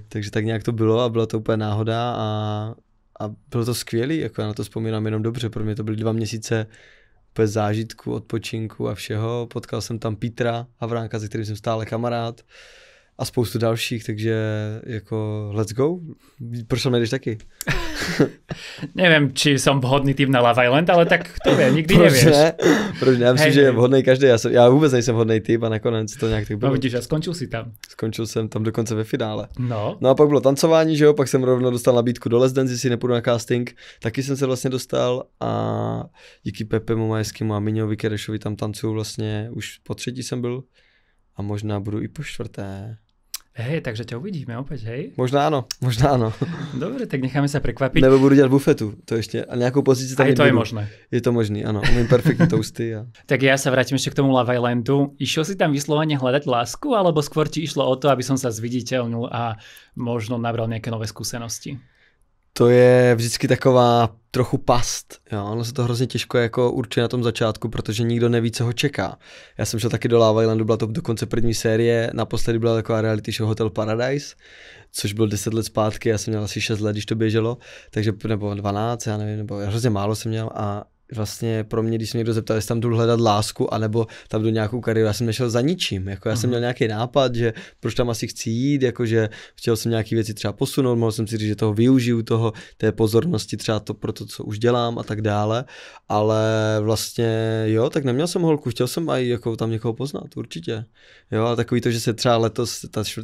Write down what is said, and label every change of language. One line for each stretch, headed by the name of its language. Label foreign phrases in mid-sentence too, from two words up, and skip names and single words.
Czech: Takže tak nějak to bylo a byla to úplně náhoda a bylo to skvělý, jako já na to vzpomínám jenom dobře, pro mě to byly 2 měsíce bez zážitku, odpočinku a všeho. Potkal jsem tam Petra Havránka, se kterým jsem stále kamarád. A spoustu dalších, takže jako
English: let's go.
Czech: Proč tam nejdeš taky?
Slovak: Neviem, či som vhodný typ na Love Island, ale tak to vie, nikdy nevieš.
Czech: Proč ne? Já myslím, že je vhodný každý. Já vůbec nejsem vhodný typ a nakonec to nějak tak bylo. No vidíš, a skončil si tam. Skončil jsem tam dokonce ve finále. No a pak bylo tancování, že jo, pak jsem rovnou dostal nabídku do Let's Dance, jestli nepůjdu na casting. Taky jsem se vlastně dostal a díky Pepemu Majskému a Miňovi Kerešovi tam tancuju vlastně už po 3. jsem byl a možná budu i po 4.
Slovak: Hej, takže ťa uvidíme opäť, hej?
Czech: Možná ano.
Slovak: Dobre, tak necháme sa prekvapiť.
Czech: Nebo budu dělat bufetu, to ještě, a nějakou pozici tam to je možné. Je to možný, ano, umím perfektně toasty.
Slovak: Tak ja sa vrátim ešte k tomu Love Islandu. Išiel si tam vyslovene hľadať lásku, alebo skôr ti išlo o to, aby som sa zviditeľnil a možno nabral nejaké nové skúsenosti?
Czech: To je vždycky taková trochu past, jo, ono se to hrozně těžko jako určuje na tom začátku, protože nikdo neví, co ho čeká. Já jsem šel taky do Love Islandu, byla to dokonce první série, naposledy byla taková reality show Hotel Paradise, což byl 10 let zpátky, já jsem měl asi 6 let, když to běželo, takže nebo 12, já nevím, nebo hrozně málo jsem měl a vlastně pro mě, když se někdo zeptal, jestli tam jdu hledat lásku, anebo tam jdu nějakou kariéru, já jsem nešel za ničím, jako já jsem měl nějaký nápad, že proč tam asi chci jít, jakože chtěl jsem nějaký věci třeba posunout, mohl jsem si říct, že toho využiju, té pozornosti třeba to pro to, co už dělám a tak dále, ale vlastně jo, tak neměl jsem holku, chtěl jsem aj jako tam někoho poznat, určitě, jo, ale takový to, že se třeba letos, ta 4.